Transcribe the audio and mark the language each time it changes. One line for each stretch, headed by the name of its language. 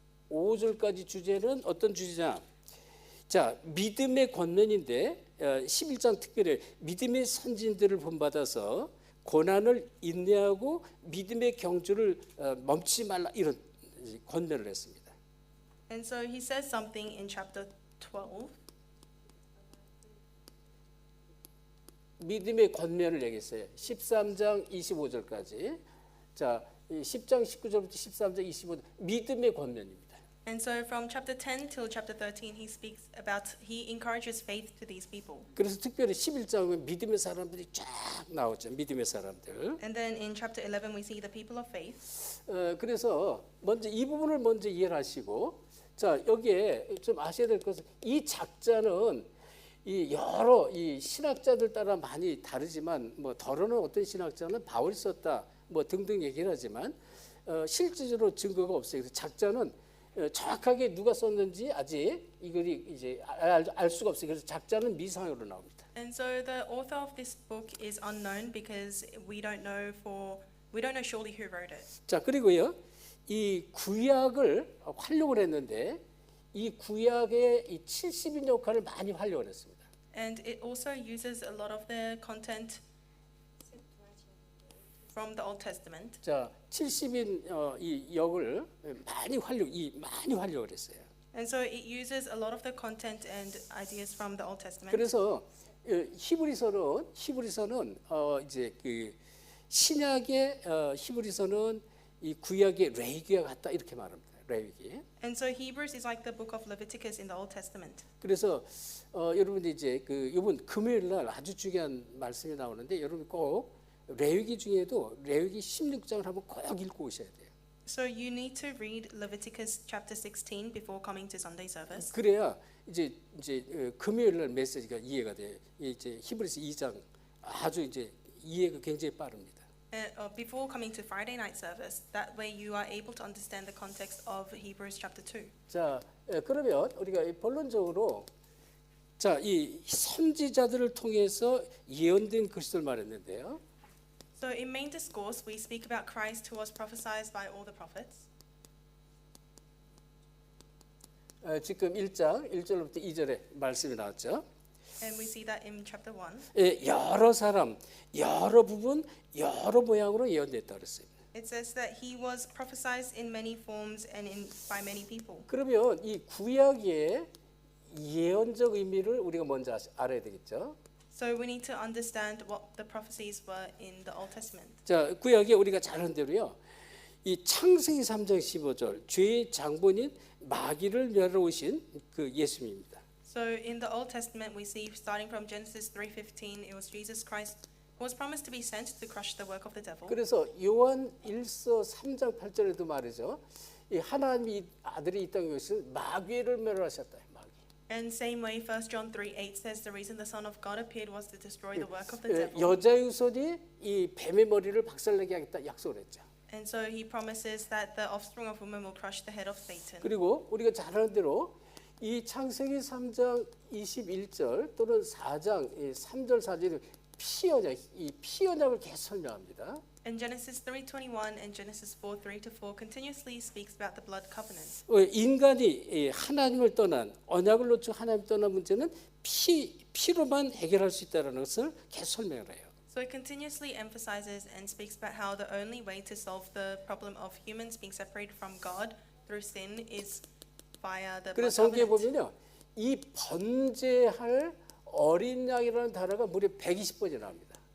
Korean: 25절까지 주제는 어떤 주제냐? 자 믿음의 권면인데 11장 특별히 믿음의 선진들을 본받아서 고난을 인내하고 믿음의 경주를 멈추지 말라 이런 권면을 했습니다.
English: And so he says something in chapter 12.
Korean: 믿음의 권면을 얘기했어요. 13장 25절까지. 자 10장 19절부터 13장 25절 믿음의 권면입니다.
English: And so from chapter 10 till chapter 13, he encourages faith to these people.
Korean: 그래서 특별히 11장은 믿음의 사람들이 쫙 나오죠. 믿음의 사람들.
English: And then in chapter 11, we see the people of faith.
Korean: 그래서 먼저 이 부분을 먼저 이해를 하시고, 자 여기에 좀 아셔야 될 것은 이 작자는 이 여러 이 신학자들 따라 많이 다르지만 뭐 더러는 어떤 신학자는 바울이 썼다 뭐 등등 얘기를 하지만 실질적으로 증거가 없어요. 그래서 작자는 정확하게 누가 썼는지 아직 이걸 이제 알 수가 없어요. 그래서 작자는 미상으로 나옵니다.
English: And so the author of this book is unknown because we don't know surely who wrote it.
Korean: 자 그리고요 이 구약을 활용을 했는데 이 구약의 이 70인 역할을 많이 활용을 했습니다.
English: And it also uses a lot of the content from the Old Testament.
Korean: 자 70인 이 역을 많이 활용을 했어요.
English: And so it uses a lot of the content and ideas from the Old Testament.
Korean: 그래서 히브리서는 이제 그 신약의 히브리서는 이 구약의 레위기와 같다 이렇게 말합니다. 레위기.
English: And so Hebrews is like the book of Leviticus in the Old Testament.
Korean: 그래서 여러분들 이제 그 이번 금요일 날 아주 중요한 말씀이 나오는데 여러분 꼭 레위기 중에도 레위기 16장을 한번 꼭 읽고 오셔야 돼요.
English: So you need to read Leviticus chapter 16 before coming to Sunday service.
Korean: 그래야 이제 금요일 날 메시지가 이해가 돼요. 이제 히브리서 2장 아주 이제 이해가 굉장히 빠릅니다.
English: Before coming to Friday night service, that way you are able to understand the context of Hebrews chapter 2.
Korean: 자, 그러면 우리가 본론적으로 자, 이 선지자들을 통해서 예언된 그리스도를 말했는데요.
English: So in main discourse, we speak about Christ who was prophesied by all the prophets.
Korean: 지금 1장 1절부터 2절에 말씀이 나왔죠.
English: And we see that in chapter 1.
Korean: 여러 사람, 여러 부분, 여러 모양으로 예언됐다 그랬어요.
English: It says that he was prophesied in many forms and by many people.
Korean: 그러면 이 구약의 예언적 의미를 우리가 먼저 알아야 되겠죠.
English: So we need to understand what the prophecies were in the Old Testament.
Korean: 자, 구약에 우리가 잘 아는 대로요. 이 창세기 3장 15절 죄의 장본인 마귀를 멸하러 오신 그 예수님입니다.
English: So in the Old Testament we see starting from Genesis 3:15 it was Jesus Christ who was promised to be sent to crush the work of the devil.
Korean: 그래서 요한 1서 3장 8절에도 말이죠. 이 하나님이 아들이 이 땅에 오셔서 마귀를 멸하셨다. 마귀.
English: And same way 1 John 3:8 says the reason the Son of God appeared was to destroy the work of the devil.
Korean: 여자의 후손이 이 뱀의 머리를 박살내게 하겠다 약속을 했죠.
English: And so he promises that the offspring of woman will crush the head of Satan.
Korean: 그리고 우리가 잘 아는 대로 이 창세기 3장 21절 또는 4장 3절 4절에 피언약, 이 피언약을 계속 설명합니다.
English: And Genesis 3:21 and Genesis 4:3-4 continuously speaks about the blood covenant.
Korean: 인간이 하나님을 떠난 언약을 놓쳐 하나님 떠난 문제는 피로만 해결할 수 있다는 것을 계속 설명을 해요.
English: So it continuously emphasizes and speaks about how the only way to solve the problem of humans being separated from God through sin is via the blood
Korean: 그래서 성경에
English: covenant.
Korean: 보면요, 이 번제할 어린 양이라는 단어가 무려 120번이 나옵니다.